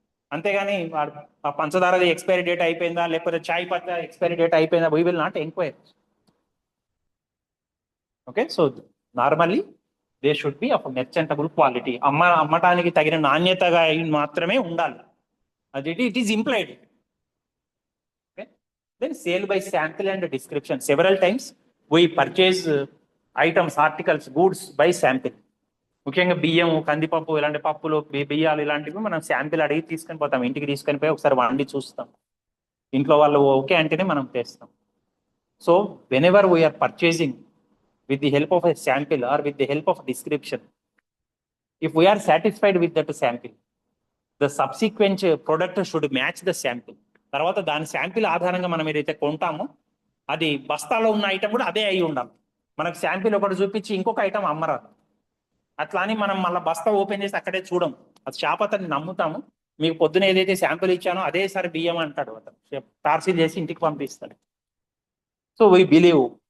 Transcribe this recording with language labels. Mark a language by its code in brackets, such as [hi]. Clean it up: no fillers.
[te] అంతేగాని ఆ పంచదారది expiry date అయిపోయిందా, లేకపోతే ఛాయ్ పత్తా ఎక్స్పైరీ డేట్ అయిపోయిందా, [en] We will not enquire. Okay, so normally they should be of merchantable quality. [te] అమ్మటానికి తగిన నాణ్యతగా మాత్రమే ఉండాలి, అది [en] It is implied. Then sale by sample and description. Several times we purchase items, articles, goods by sample. [te] ముఖ్యంగా బియ్యం, కందిపప్పు, ఇలాంటి పప్పులు, బియ్యాలు ఇలాంటివి మనం శాంపిల్ అడిగి తీసుకొని పోతాం, ఇంటికి తీసుకొని పోయి ఒకసారి వండి చూస్తాం. ఇంట్లో వాళ్ళు ఓకే అంటేనే మనం తెస్తాం. [en] So whenever we are purchasing with the help of a sample or with the help of description, if we are satisfied with that sample, the subsequent product should match the sample. [te] తర్వాత దాని sample ఆధారంగా మనం ఏదైతే కొంటామో అది బస్తాలో ఉన్న item కూడా అదే అయి ఉండాలి. మనకు శాంపిల్ ఒకటి చూపించి ఇంకొక ఐటమ్ అమ్మరాదు. అట్లా అని మనం మళ్ళీ బస్తా ఓపెన్ చేసి అక్కడే చూడం, అది షాప్ అతన్ని నమ్ముతాము. మీకు పొద్దున ఏదైతే శాంపిల్ ఇచ్చానో అదే సారి బియ్యం అంటాడు అతను, పార్సిల్ చేసి ఇంటికి పంపిస్తాడు. [en] So we believe.